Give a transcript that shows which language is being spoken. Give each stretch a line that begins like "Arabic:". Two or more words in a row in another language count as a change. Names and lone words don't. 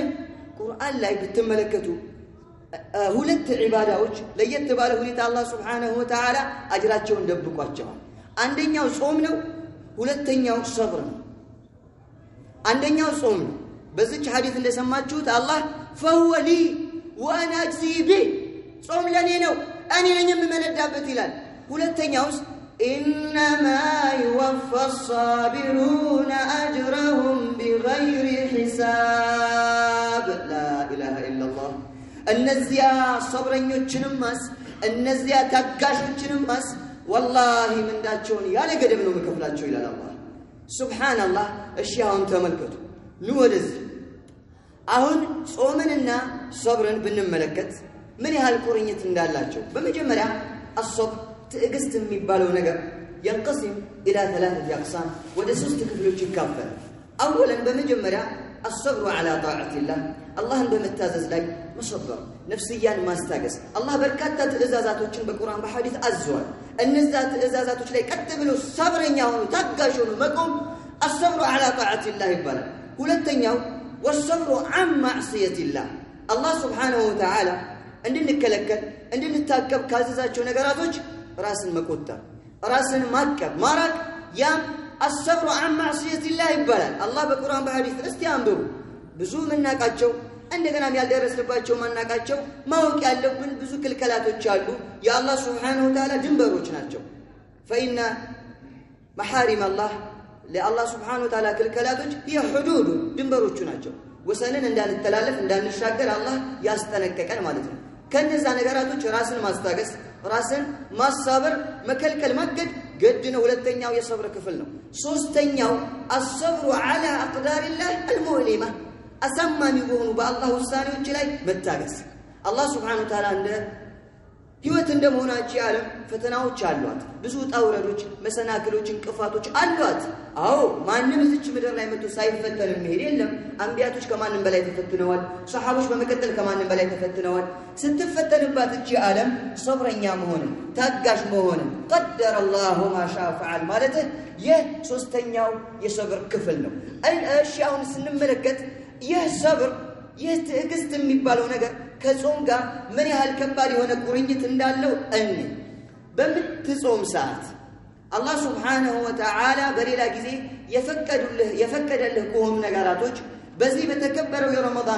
Amharic: ቁርአን ላይ ብትመለከቱ ሁለት ዒባዳዎች ለየት ባለ ሁኔታ አላህ
Arabic: سبحانه وتعالى
Amharic: አጅራቸውን ደብቋቸዋል። አንደኛው ጾም ነው፣ ሁለተኛው ሰብር ነው። አንደኛው ጾም ነው። በዚች ሐዲስ እንደሰማችሁት አላህ
Arabic: فهو لي وانا اجزي به
Amharic: ጾም ለኔ ነው እኔ ነኝ የምመነዳበት ይላል። ሁለተኛውስ
Arabic: انما يوفى الصابرون اجرهم بغير حساب لا اله الا الله
Amharic: እነዚያ ሰብረኞችንማስ እነዚያ ታጋሾችንማስ ወላሂ ምንዳቸውን ያለ ገደብ ነው መከፍላቸው ይላል አላህ ሱብሃንአላህ። እሺ አሁን ተመልከቱ ኑ ወደዚህ አሁን ጾምንና ሰብርን ብንመለከት ምን ያህል ቁርኝት እንዳላቸው። በመጀመሪያ الصبر ትዕግስት የሚባለው ነገር
Arabic: ينقسم الى 3 اقسام
Amharic: ወደ 3 ክፍሎች ይካፈላል። اولا በመጀመሪያ
Arabic: الصبر على طاعه الله الله
Amharic: በመታዘዝ ላይ መሰበር ነፍስያን ማስታገስ። አላህ በርካታ ትዕዛዛቶችን በቁርአን በሐዲስ አዟል። እነዛ ትዕዛዛቶች ላይ ቀጥ ብሎ ሰብረኛ ሆኖ ታጋሽ ሆኖ መቆም
Arabic: الصبر على طاعه الله
Amharic: ይባላል። ሁለተኛው
Arabic: والصبر عن معصيه الله الله سبحانه وتعالى
Amharic: እንድንከለከል እንድንታቀብ ካዘዛቸው ነገራቶች ራስን መቆጠብ ራስን ማቀብ ማራቅ ያም
Arabic: الصبر عن معصيه الله
Amharic: ይባላል። አላህ በቁርአን በሐዲስ እስቲ አንብቡ ብዙ ምናቃቸው እንደገናም ያልደረስንባቸው ማናቃቸው ማወቅ ያለብን ብዙ ክልከላቶች አሉ። የአላህ
Arabic: سبحانه وتعالى
Amharic: ድንበሮች ናቸው። فإن
Arabic: محارم الله
Amharic: ለአላህ
Arabic: سبحانه وتعالى
Amharic: ክልከላቶች የሁዱዱ ድንበሮቹ ናቸው። ወሰንን እንዳንተላለፍ እንዳንሻገር አላህ ያስጠነቀቀን ማለት ነው። ከነዛ ነገራቶች ራስን ማስታገስ ራስን ማሳበር መከልከል ማገድ ግድ ነው። ሁለተኛው የሰብር ክፍል ነው። ሶስተኛው
Arabic: الصبر على اقدار الله المؤلمه
Amharic: አሳማሚ በሆኑ በአላህ ውሳኔዎች ላይ መታገስ። አላህ
Arabic: سبحانه وتعالى
Amharic: እንደ ህይወት እንደመሆናቸው ዓለም ፈተናዎች አሏት። ብዙ ጣውረዶች መሰናክሎች እንቅፋቶች አሏት። አዎ ማንም እዚች ምድር ላይ መጥቶ ሳይፈተን የሚሄድ የለም። አንቢያቶች ከማንም በላይ ተፈትነዋል። ሱሐቦች በመቀጠል ከማንም በላይ ተፈትነዋል። ስትፈተንባት እቺ ዓለም ሰብረኛ መሆን ታጋሽ መሆን
Arabic: قدر الله ما شاء فعل
Amharic: ማለት የሶስተኛው የሰብር ክፍል ነው። እሺ አሁን ስንመለከት ይህ ሰብር ይህ ትዕግስት የሚባለው ነገር ከጾም ጋር ምን ያህል ከባድ የሆነ ቁርኝት እንዳለው በምትጾም ሰዓት አላህ
Arabic: سبحانه وتعالى
Amharic: በሌላ ጊዜ የፈቀደልህ ከሆኑ ነገራቶች በዚህ በተከበረው የረመዳን